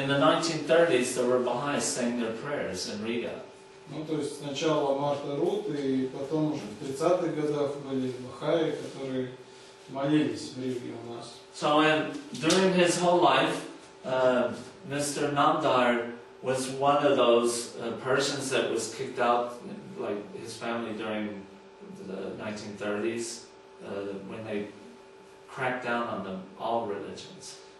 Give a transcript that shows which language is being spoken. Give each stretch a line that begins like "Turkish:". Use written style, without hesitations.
English: In the 1930s, there were Baha'is saying their prayers in Riga.
Russian: Ну, то есть сначала Марта Рут, и потом уже в 30-х годах были бахаи, которые молились в Риге у нас.
English: So during his whole life, Mr. Nandar was one of those persons that was kicked out, like his family during the 1930s, when they cracked down on all religions.